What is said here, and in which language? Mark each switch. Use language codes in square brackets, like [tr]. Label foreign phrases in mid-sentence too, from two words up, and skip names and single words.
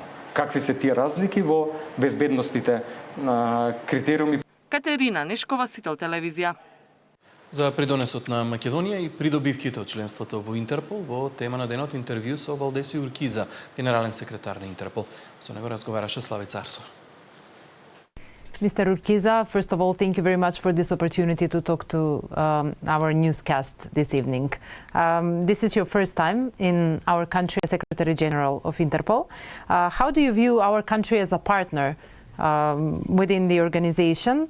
[mk] Какви се тие разлики во безбедностите на критериуми? Катерина Нешкова, Сител телевизија. За придонесот на Македонија и придобивките од членството во Интерпол во тема на денот интервју со Валдеси Уркиза, генерален секретар на Интерпол. Со него разговараше Славица Арсова. [en] Mr. Urquiza, first of all, thank you very much for this opportunity to talk to our newscast this evening. This is your first time in our country as Secretary General of Interpol. How do you view our country as a partner within the organization?